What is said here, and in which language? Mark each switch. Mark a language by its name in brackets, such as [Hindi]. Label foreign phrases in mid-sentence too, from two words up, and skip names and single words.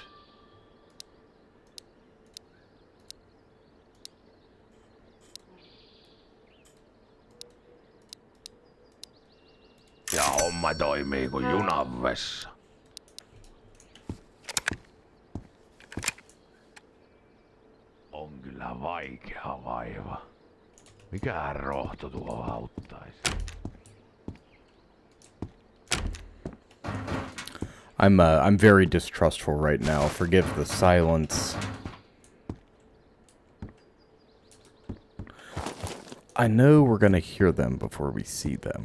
[Finnish] Ja homma toimii kuin junan vessa. On kyllä vaikea vaiva. Mikähän rohto tuo auttaisi? [English] I'm very distrustful right now. Forgive the silence. I know we're gonna hear them before we see them.